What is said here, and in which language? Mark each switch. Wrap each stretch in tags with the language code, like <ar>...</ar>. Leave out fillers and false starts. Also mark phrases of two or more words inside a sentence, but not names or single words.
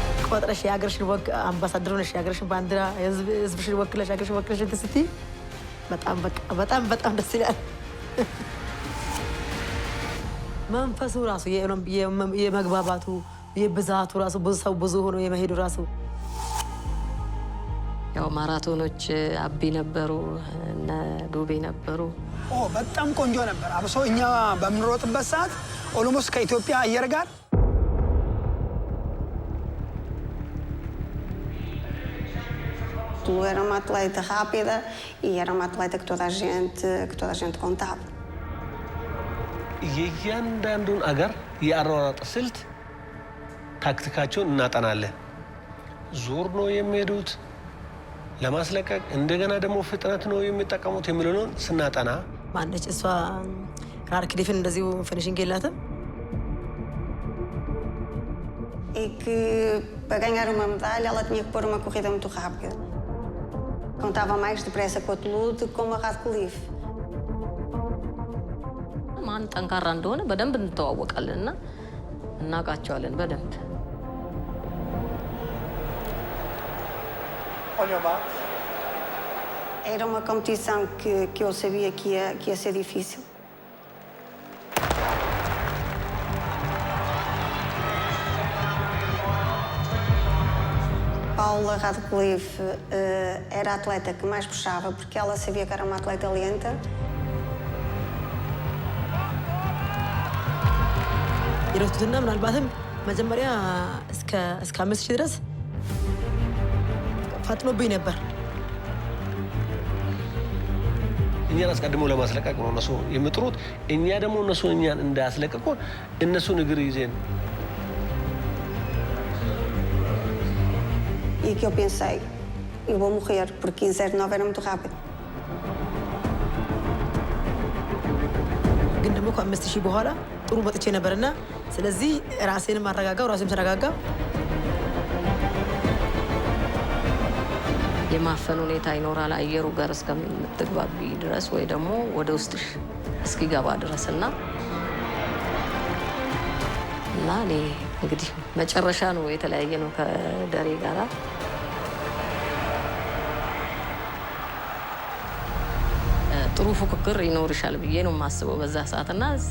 <am>ተቆጥረሽ የሀገርሽን አምባሳደር ሆነሽ የሀገርሽን ባንዲራ ህዝብሽን ወክለሽ የሀገርሽን ወክለሽ ስትይ በጣም ደስ ይላል። መንፈሱ ራሱ የመግባባቱ የብዛቱ ራሱ ብዙ ሰው ብዙ ሆኖ የመሄዱ ራሱ ያው ማራቶኖች አቢ ነበሩ እና ዱቤ ነበሩ። በጣም ቆንጆ ነበር። አብሶ እኛ በምንሮጥበት ሰዓት ኦሎሞስ ከኢትዮጵያ አየር ጋር</am> <pt>Tu era uma atleta rápida e era uma atleta que toda a gente contava.</pt> <am>የእያንዳንዱን አገር የአሯሯጥ ስልት ታክቲካቸውን እናጠናለን። ዞር ነው የሚሄዱት ለማስለቀቅ፣ እንደገና ደግሞ ፍጥነት ነው የሚጠቀሙት የሚለውን ስናጠና ማነች እሷ ራርክዲፍን እንደዚሁ ፊኒሽንግ የላትም።</am> <pt>E que para ganhar uma medalha ela tinha que pôr uma corrida muito rápida. Contava mais depressa com a Toulouse do que com a Radcliffe.</pt> <am>ማን ጠንካራ እንደሆነ በደንብ እንተዋወቃለንና እናውቃቸዋለን በደንብ።</am> <pt>Era uma competição que eu sabia que ia ser difícil. Paula Radcliffe era a atleta que mais puxava porque ela sabia que era uma atleta lenta.</pt> <am>የሮቱትና ምናልባትም መጀመሪያ እስከ 5000 ድረስ ፈጥኖብኝ ነበር። እኛን አስቀድሞ ለማስለቀቅ ነው እነሱ የሚጥሩት። እኛ ደግሞ እነሱ እኛን እንዳያስለቀቁ እነሱን እግር ይዘን</am> <pt>E que eu pensei, eu vou morrer, porque 15:09 era muito rápido.</pt> <am>ግን ደግሞ ከ5000 በኋላ ጥሩ መጥቼ ነበርና ስለዚህ ራሴንም አረጋጋው ራሴም ተረጋጋው። የማፈን ሁኔታ ይኖራል አየሩ ጋር እስከምትግባቢ ድረስ ወይ ደግሞ ወደ ውስጥሽ እስኪገባ ድረስና እኔ እንግዲህ መጨረሻ ነው የተለያየ ነው ከደሬ ጋራ። ጥሩ ፉክክር ይኖርሻል ብዬ ነው የማስበው በዛ ሰዓትና</am>